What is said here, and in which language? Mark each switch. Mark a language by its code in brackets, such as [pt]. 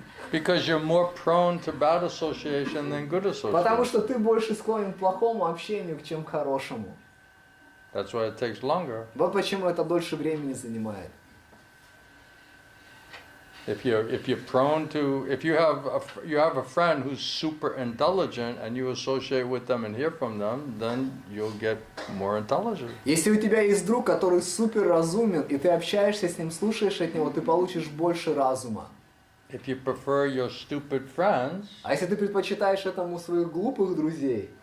[en] Because you're more prone to bad association than good [ru] Потому [en] association. [ru] что ты больше склонен к плохому общению, чем к хорошему. [en] That's why it takes longer. [ru] Вот почему это дольше времени занимает. [en] If you're prone to, if you have a friend who's super intelligent and you associate with them and hear from them, then you'll get more intelligent. [ru] Если у тебя есть друг, который супер разумен, и ты общаешься с ним, слушаешь от него, ты получишь больше разума. [en] If you prefer your stupid friends [ru] А если ты предпочитаешь этому своих глупых друзей